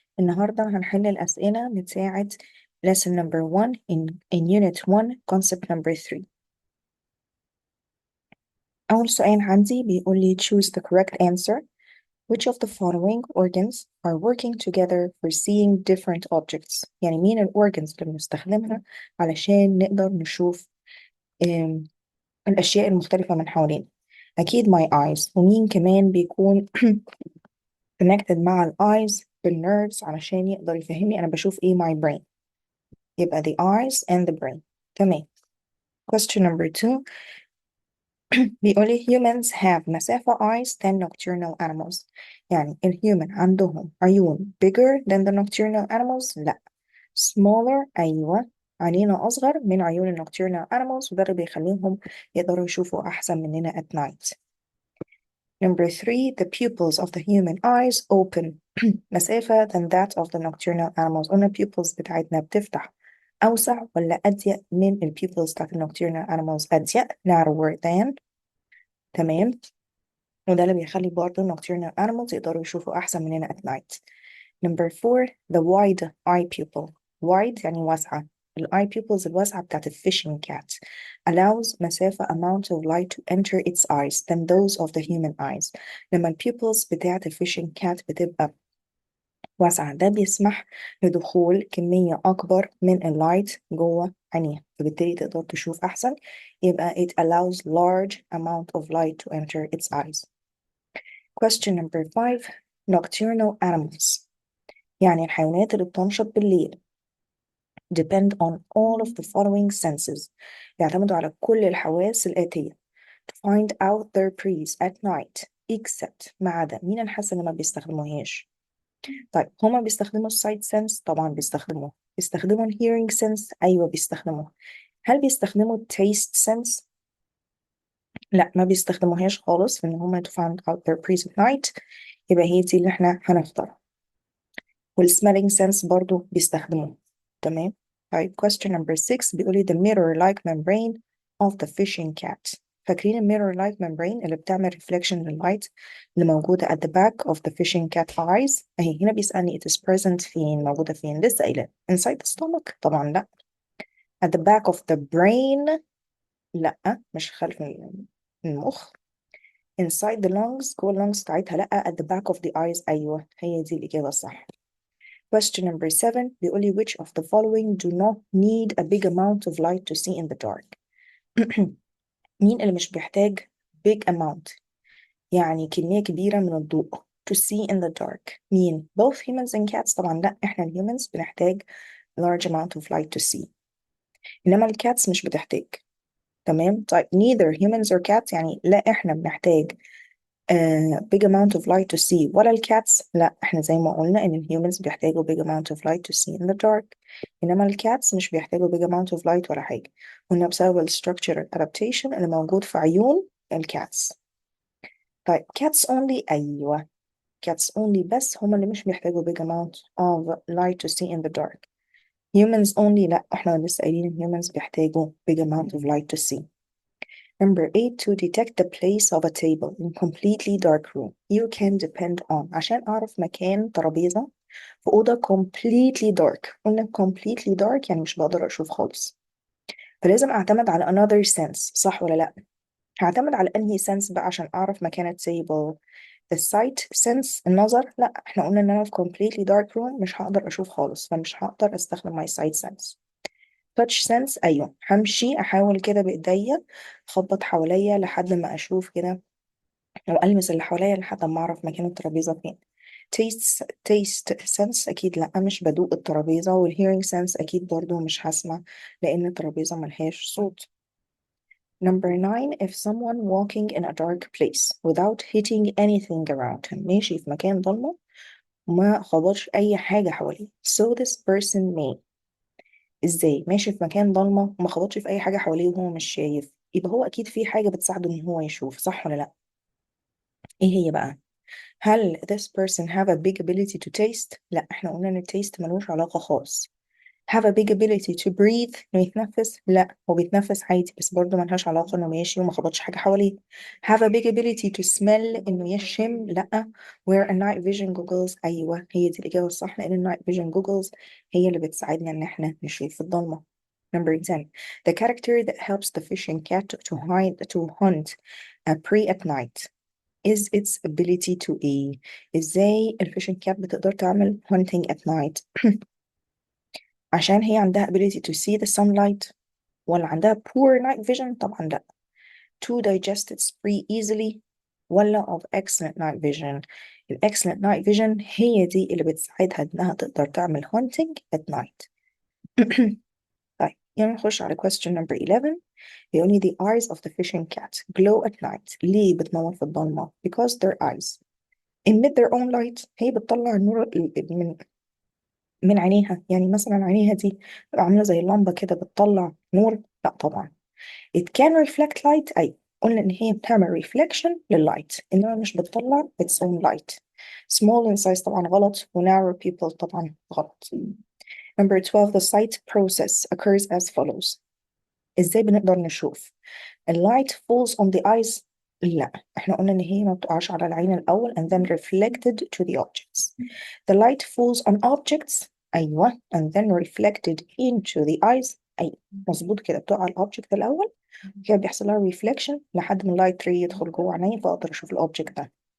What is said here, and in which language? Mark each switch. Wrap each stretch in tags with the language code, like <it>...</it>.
<ar>النهاردة هنحل الأسئلة بتاعة</ar> <en>lesson number 1 in unit 1 concept number 3.</en> <ar>أول سؤال عندي بيقول لي</ar> <en>choose the correct answer. Which of the following organs are working together for seeing different objects؟</en> <ar>يعني مين الأورجنز اللي بنستخدمها علشان نقدر نشوف آم، الأشياء المختلفة من حوالينا. أكيد</ar> <en>my eyes،</en> <ar>ومين كمان بيكون connected مع ال eyes بالnerves علشان يقدر يفهمني أنا بشوف إيه</ar> <en>my brain.</en> <ar>يبقى</ar> <en>the eyes and the brain.</en> <ar>تمام.</ar> <en>Question number 2</en> <ar>بيقولي</ar> <en>humans have</en> <ar>مسافة</ar> <en>eyes than nocturnal animals.</en> <ar>يعني</ar> <en>الhuman</en> <ar>عندهم عيون</ar> <en>bigger than the nocturnal animals؟</en> <ar>لا. smaller، أيوة، عينينا أصغر من عيون ال nocturnal animals، وده اللي بيخليهم يقدروا يشوفوا أحسن مننا</ar> <en>at night. Number 3 the pupils of the human eyes open</en> <ar>مسافة</ar> <en>than that of the nocturnal animals.</en> <ar>قلنا pupils بتاعتنا بتفتح أوسع ولا أضيق من ال pupils بتاعت ال nocturnal animals؟ أضيق،</ar> <en>narrower than.</en> <ar>تمام، وده اللي بيخلي برضه nocturnal animals يقدروا يشوفوا أحسن مننا</ar> <en>at night. Number 4 the wide eye pupil.</en> <ar>wide يعني واسعة.</ar> <en>ال eye pupils الواسعة بتاعت ال fishing cat allows</en> <ar>مسافة</ar> <en>amount of light to enter its eyes than those of the human eyes.</en> <ar>لما ال pupils بتاعت ال fishing cat بتبقى واسعة ده بيسمح لدخول كمية أكبر من اللايت جوه عينيها، فبالتالي تقدر تشوف أحسن. يبقى</ar> <en>it allows large amount of light to enter its eyes. Question number 5 nocturnal animals</en> <ar>يعني الحيوانات اللي بتنشط بالليل</ar> <en>depend on all of the following senses.</en> <ar>يعتمدوا على كل الحواس الآتية</ar> <en>to find out their preys at night</en> <ar>except ما عدا مين الحاسة اللي ما بيستخدموهاش؟ طيب هما بيستخدموا السايت سنس؟ طبعا بيستخدموه. بيستخدموا الهيرنج سنس؟ ايوه بيستخدموه. هل بيستخدموا التيست سنس؟ لا، ما بيستخدموهاش خالص في ان هما</ar> <en>to find out their prey at night.</en> <ar>يبقى هي دي اللي احنا هنختارها. والسميلينج سنس برضو بيستخدموه. تمام. طيب</ar> <en>question number 6</en> <ar>بيقولي</ar> <en>the mirror like membrane of the fishing cat.</en> <ar>فاكرين الميرور لايك membrane اللي بتعمل reflection لللايت اللي موجودة</ar> <en>at the back of the fishing cat eyes؟</en> <ar>اهي هنا بيسألني it is present فين، موجودة فين؟ لسه قايلة</ar> <en>inside the stomach؟</en> <ar>طبعا لا.</ar> <en>at the back of the brain؟</en> <ar>لا، مش خلف المخ.</ar> <en>inside the lungs؟</en> <ar>جوه اللونجز بتاعتها لا.</ar> <en>at the back of the eyes؟</en> <ar>ايوه هي دي الإجابة الصح.</ar> <en>Question number 7 بيقولي which of the following do not need a big amount of light to see in the dark؟</en> <ar>مين اللي مش بيحتاج</ar> <en>big amount</en> <ar>يعني كمية كبيرة من الضوء</ar> <en>to see in the dark؟ مين؟ both humans and cats؟</en> <ar>طبعا لا، احنا الهيومنز بنحتاج</ar> <en>large amount of light to see،</en> <ar>انما الكاتس مش بتحتاج. تمام. طيب</ar> <en>neither humans or cats</en> <ar>يعني لا احنا بنحتاج</ar> <en>big amount of light to see ولا الكاتس؟ لا، احنا زي ما قلنا ان الهيومنز بيحتاجوا big amount of light to see in the dark،</en> <ar>انما الكاتس مش بيحتاجوا big amount of light ولا حاجة. قلنا بسبب ال structural adaptation اللي موجود في عيون الكاتس. طيب</ar> <en>cats only؟</en> <ar>ايوه</ar> <en>cats only</en> <ar>بس هما اللي مش بيحتاجوا</ar> <en>big amount of light to see in the dark. humans only</en> <ar>لا، احنا لسه قايلين</ar> <en>humans</en> <ar>بيحتاجوا</ar> <en>big amount of light to see. Number 8 to detect the place of a table in completely dark room you can depend on.</en> <ar>عشان أعرف مكان ترابيزة في أوضة</ar> <en>completely dark.</en> <ar>قلنا completely dark يعني مش بقدر أشوف خالص، فلازم أعتمد على another sense، صح ولا لأ؟ هعتمد على أنهي sense بقى عشان أعرف مكان التيبل؟ السايت sense النظر؟ لأ، احنا قلنا إن أنا في</ar> <en>completely dark room</en> <ar>مش هقدر أشوف خالص، فمش هقدر أستخدم</ar> <en>my sight sense.</en> <ar>touch sense؟ أيوه، همشي أحاول كده بإيديا أخبط حواليا لحد ما أشوف كده أو ألمس اللي حواليا لحد ما أعرف مكان الترابيزة فين. taste sense أكيد لأ، مش بدوق الترابيزة. والhearing sense أكيد برضو مش هسمع لأن الترابيزة ملهاش صوت.</ar> <en>Number 9 if someone walking in a dark place without hitting anything around him</en> <ar>ماشي في مكان ضلمة وما خبطش أي حاجة حواليه</ar> <en>so this person may.</en> <ar>ازاي ماشي في مكان ضلمة وما خبطش في أي حاجة حواليه وهو مش شايف؟ يبقى هو أكيد في حاجة بتساعده إن هو يشوف، صح ولا لأ؟ إيه هي بقى؟ هل</ar> <en>this person have a big ability to taste؟</en> <ar>لا، احنا قلنا ان التيست ملوش علاقة خالص.</ar> <en>have a big ability to breathe،</en> <ar>انه يتنفس. لا، هو بيتنفس عادي بس برضه ملهاش علاقة انه ماشي وما خبطش حاجة حواليه.</ar> <en>have a big ability to smell،</en> <ar>انه يشم. لا.</ar> <en>wear a night vision goggles،</en> <ar>ايوه هي دي الإجابة الصح، لأن النايت فيجن جوجلز هي اللي بتساعدنا ان احنا نشوف في الضلمة.</ar> <en>Number 10. The character that helps the fishing cat to hunt a prey at night is its ability to</en> <ar>ايه. ازاي الفيشنج كات بتقدر تعمل hunting at night؟ عشان هي عندها</ar> <en>ability to see the sunlight،</en> <ar>ولا عندها</ar> <en>poor night vision؟</en> <ar>طبعا لا.</ar> <en>to digest its prey easily،</en> <ar>ولا</ar> <en>of excellent night vision؟ ال excellent night vision</en> <ar>هي دي اللي بتساعدها انها تقدر تعمل</ar> <en>hunting at night.</en> <ar>طيب يلا نخش على question number 11. بيقول لي</ar> <en>the eyes of the fishing cat glow at night.</en> <ar>ليه بتنور في الضلمة؟</ar> <en>because their eyes emit their own light.</en> <ar>هي بتطلع النور من عينيها. يعني مثلا عينيها دي عاملة زي اللمبة كده بتطلع نور؟ لا طبعا.</ar> <en>it can reflect light،</en> <ar>أي قلنا إن هي بتعمل reflection لللايت، إنما مش بتطلع</ar> <en>its own light. small in size</en> <ar>طبعا غلط،</ar> <en>و narrow pupil طبعا غلط. Number 12. The sight process occurs as follows.</en> <ar>إزاي بنقدر نشوف؟</ar> <en>اللايت falls on the eyes.</en> <ar>لا، احنا قلنا ان هي ما بتقعش على العين الاول</ar> <en>and then reflected to the objects. The light falls on objects،</en> <ar>ايوه</ar> <en>and then reflected into the eyes.</en> <ar>ايوه مظبوط كده، بتقع على الاوبجكت الاول كده بيحصل لها reflection لحد ما اللايت ري يدخل جوه عيني فاقدر اشوف الاوبجكت ده.</ar>